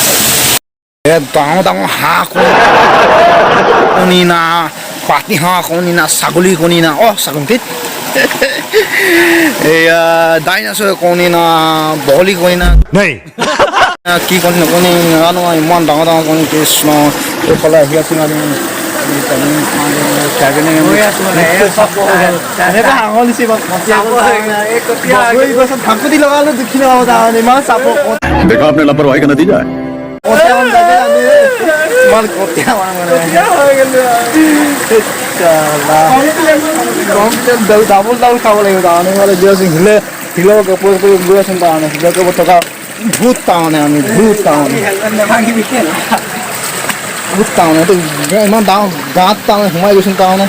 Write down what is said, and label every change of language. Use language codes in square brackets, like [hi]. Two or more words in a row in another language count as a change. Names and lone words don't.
[as] ডাঙৰ হাঁহ কণী না পাতি হাঁহ কণী না ছাগলী কণী না ছাগলী এয়া ডাইনাছৰ কণী না বগলী কণী না কি কণী নাজানো ইমান ডাঙৰ কণী কৃষ্ণ এইফালে আহি আছোঁ আমি ঢাকুতি লগালো দেখি লগাব তাৰমানে ইমান চাপ [hi] देखा आपने लापरवाही का नतीजा है। [as] ডাবল খাব লাগিব তাৰমানে গৈ আছোঁ শিলৰ কাপোৰ গৈ আছোঁ তাৰমানে শিলৰ কাপোৰ থকা ভূত তাৰমানে আমি ভূত তাৰমানে এইটো ইমান ডাঙৰ গাঁত তাৰমানে সোমাই গৈছোঁ তাৰমানে